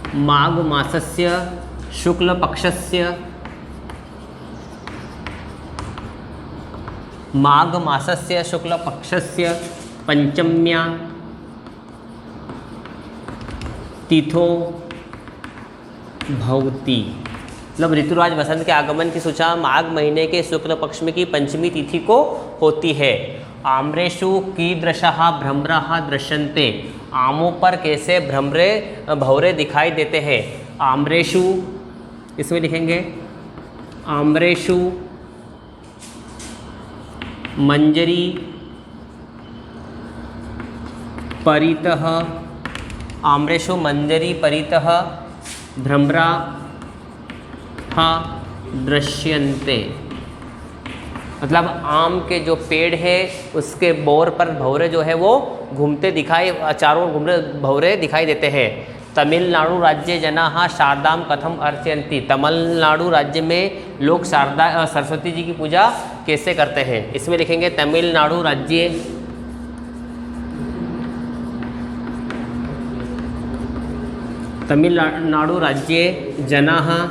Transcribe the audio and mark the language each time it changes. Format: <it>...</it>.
<sa>माघ मासस्य शुक्लपक्षस्य माघ मासस्य शुक्लपक्षस्य पंचम्या तिथो भवति।</sa> <hi>मतलब ऋतुराज वसंत के आगमन की सूचना माघ महीने के शुक्ल पक्ष में की पंचमी तिथि को होती है।</hi> <sa>आम्रेषु कीदृशः भ्रमराः दृश्यन्ते।</sa> <hi>आमों पर कैसे भंवरे दिखाई देते हैं।</hi> <sa>आम्रेषु,</sa> <hi>इसमें लिखेंगे</hi> <sa>आम्रेषु मंजरी परितः, आम्रेषु मंजरी परितः भ्रमराः दृश्यन्ते।</sa> <hi>मतलब आम के जो पेड़ है उसके बोर पर भंवरे जो है वो घूमते दिखाई, चारों ओर घूमते भंवरे दिखाई देते हैं।</hi> <sa>तमिलनाडु राज्य जनाः शारदाम कथम अर्चयन्ति।</sa> <hi>तमिलनाडु राज्य में लोग शारदा सरस्वती जी की पूजा कैसे करते हैं, इसमें लिखेंगे</hi> <sa>तमिलनाडु राज्य तमिलनाडु राज्ये जनाः</sa>